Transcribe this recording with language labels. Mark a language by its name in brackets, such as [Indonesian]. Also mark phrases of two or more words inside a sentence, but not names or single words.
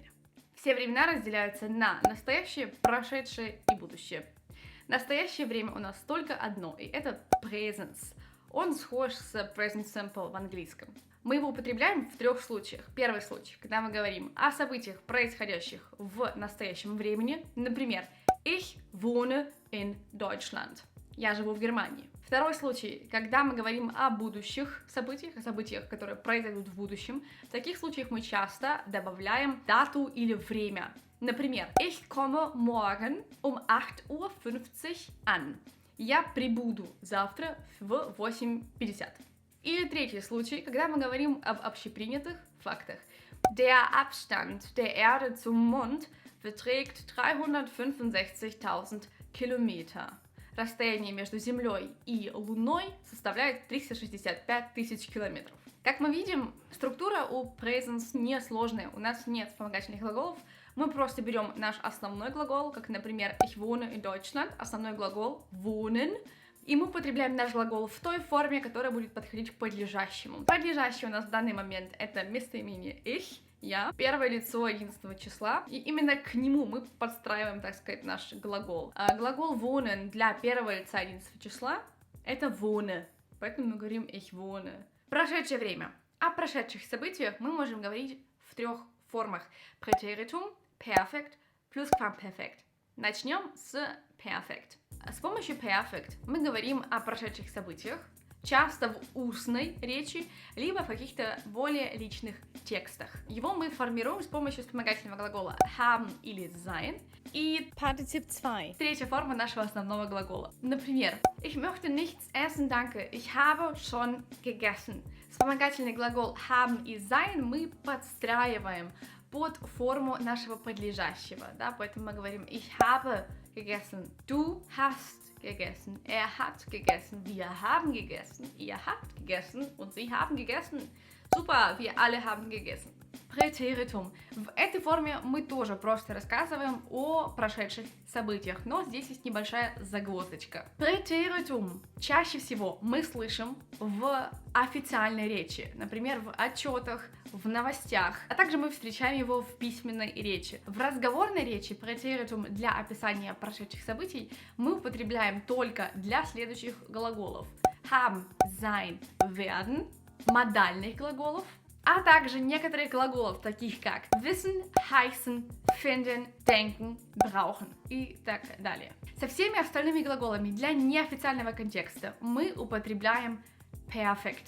[Russian] Все времена разделяются на настоящее, прошедшее и будущее. Настоящее время у нас только одно, и это presence. Он схож с [English] present simple [Russian] в английском. Мы его употребляем в 3 случаях. Первый случай, когда мы говорим о событиях, происходящих в настоящем времени. Например, [German] ich wohne in Deutschland. [Russian] Я живу в Германии. Второй случай, когда мы говорим о будущих событиях, о событиях, которые произойдут в будущем. В таких случаях мы часто добавляем дату или время. Например, [German] ich komme morgen um 8:50 Uhr an. [Russian] Я прибуду завтра в 8:50. Или третий случай, когда мы говорим об общепринятых фактах. [German] Der Abstand der Erde zum Mond beträgt 365.000 Kilometer. [Russian] Расстояние между Землей и Луной составляет 365 тысяч километров. Как мы видим, структура у presence несложная, у нас нет вспомогательных глаголов. Мы просто берем наш основной глагол, как, например, [German] ich wohne in Deutschland, [Russian] основной глагол wohnen, и мы употребляем наш глагол в той форме, которая будет подходить к подлежащему. Подлежащее у нас в данный момент это местоимение ich, я, первое лицо единственного числа, и именно к нему мы подстраиваем, так сказать, наш глагол. Глагол wohnen для первого лица единственного числа это wohne, поэтому мы говорим [German] ich wohne. [Russian] Прошедшее время. О прошедших событиях мы можем говорить в 3 формах. [German] Präteritum, Perfekt, Plusquamperfekt. [Russian] Начнем с Perfekt. С помощью Perfekt мы говорим о прошедших событиях, часто в устной речи, либо в каких-то более личных текстах. Его мы формируем с помощью вспомогательного глагола haben или sein и [German] Partizip 2. [Russian] третья форма нашего основного глагола. Например, [German] ich möchte nichts essen, danke, ich habe schon gegessen. [Russian] Вспомогательный глагол haben и sein мы подстраиваем под форму нашего подлежащего, да, поэтому мы говорим [German] ich habe gegessen, du hast gegessen, hat gegessen, wir haben gegessen, ihr habt gegessen und sie haben gegessen. Super, wir alle haben gegessen. [Russian] Präteritum. В этой форме мы тоже просто рассказываем о прошедших событиях, но здесь есть небольшая загвоздочка. Präteritum чаще всего мы слышим в официальной речи, например, в отчетах, в новостях, а также мы встречаем его в письменной речи. В разговорной речи präteritum для описания прошедших событий мы употребляем только для следующих глаголов: [German] haben, sein, werden, [Russian] модальных глаголов, а также некоторых глаголов, таких как [German] wissen, heißen, finden, denken, brauchen [Russian] и так далее. Со всеми остальными глаголами для неофициального контекста мы употребляем perfect.